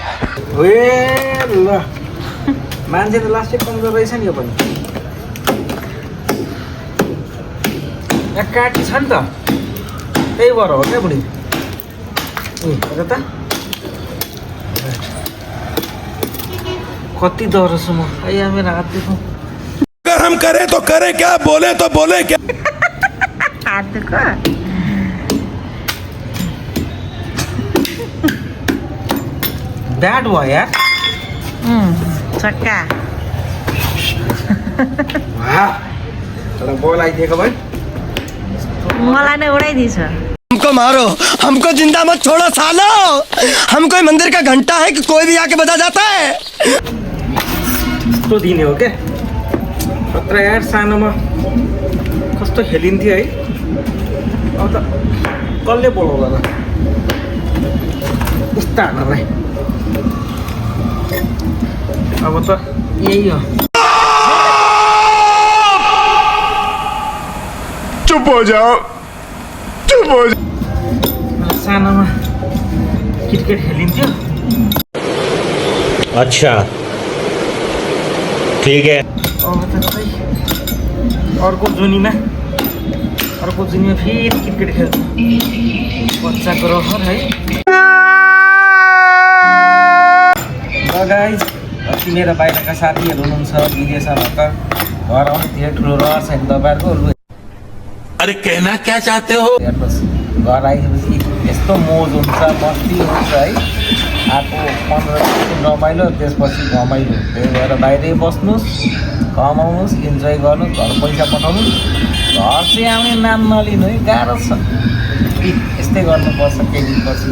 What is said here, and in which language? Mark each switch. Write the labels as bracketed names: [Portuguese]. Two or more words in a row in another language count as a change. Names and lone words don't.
[Nepali] ल मान्छे त लास्टै कमजोर रहेछ नि यो पनि। यहाँ काटी छ नि त, त्यही भएर हो क्या बुढी। हेर त कति डर छु म। मेरो हात देखौँ। [Hindi] अगर हम करें तो करें क्या, बोले तो बोले क्या। [Nepali] हात दुखो। ब्याड भयो यार। चक्का तर बल आइदिएको भाइ। मलाई नै उडाइदिन्छ। [Hindi] हमको मारो, हमको जिंदा मत छोड़ो सालो। हम कोई मंदिर का घंटा है कि कोई भी आके बजा जाता है। [Nepali] कस्तो दिने हो क्या खतरा यार। सानोमा कस्तो खेलिन्थ्यो है। अब त कसले बोलाउला त उस्ता हान्नलाई। अब त यही हो। [Hindi] चुप हो जाओ, चुप हो जाओ। [Nepali] सानोमा क्रिकेट खेलिन्थ्यो। [Hindi] अच्छा ठीक है। [Nepali] अब त खै अर्को जुनीमा फेरि क्रिकेट खेल्छ। बच्चाको रहर है। गाइज अस्ति मेरो बाहिरका साथीहरू हुनुहुन्छ विदेशमा त घर आउने धेरै ठुलो रहर छैन तपाईँहरूको। [Hindi] अरे कहना क्या चाहते हो। [Nepali] हेर्नुहोस् घर आएपछि यस्तो मोज हुन्छ, मस्ती हुन्छ है। आएको 15 दिन रमाइलो, त्यसपछि घमाइलो। त्यही भएर बाहिरै बस्नुहोस्, कमाउनुहोस्, इन्जोय गर्नुहोस्, घर पैसा पठाउनुहोस्। घर चाहिँ आउने नाम नलिनु है, गाह्रो छ। यस्तै गर्नुपर्छ केही दिनपछि।